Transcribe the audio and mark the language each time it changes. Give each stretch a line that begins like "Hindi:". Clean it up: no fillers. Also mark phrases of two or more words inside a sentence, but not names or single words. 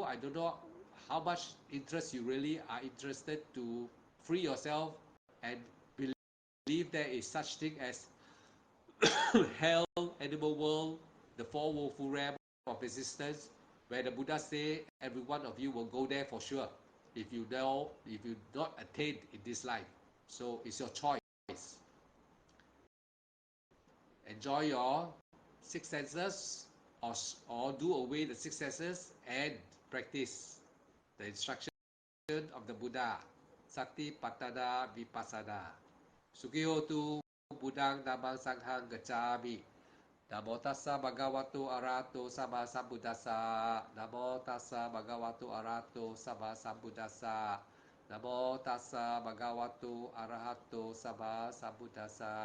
English: I don't know how much interest you really are interested to free yourself and believe there is such thing as hell, animal world, the four woeful realm of existence, where the Buddha say every one of you will go there for sure if you not attain in this life. So it's your choice. Enjoy your six senses, or do away the six senses and practice the instruction of the Buddha.
Pali: Satipatthana Vipassana. Sukihotu Buddhang Dhammang Sanghang Gacchami. Namo tassa bhagavato arahato sama sambuddhassa. Namo tassa bhagavato arahato sama sambuddhassa. Namo tassa bhagavato arahato sama sambuddhassa.